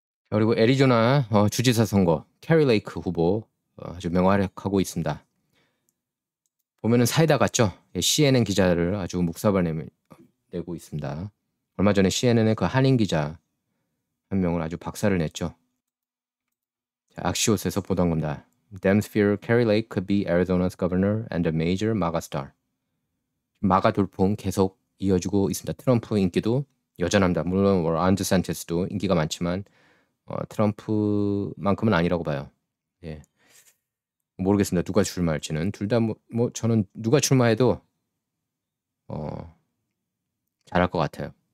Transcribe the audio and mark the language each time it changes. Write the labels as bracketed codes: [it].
[ko] 그리고 애리조나 주지사 선거 캐리 레이크 후보 아주 명활약하고 있습니다. 보면은 사이다 같죠? CNN 기자를 아주 묵사발 내고 있습니다. 얼마 전에 CNN의 그 한인 기자 한 명을 아주 박살을 냈죠. 자, 악시오스에서 보던 겁니다. [en] Dems fear Kari Lake could be Arizona's governor and a major MAGA star. [ko] 마가 돌풍 계속 이어지고 있습니다. 트럼프 인기도 여전합니다. 물론 론 디샌티스도 인기가 많지만 트럼프만큼은 아니라고 봐요. 예. 모르겠습니다. 누가 출마할지는. 둘 다 뭐 저는 누가 출마해도 잘할 것 같아요.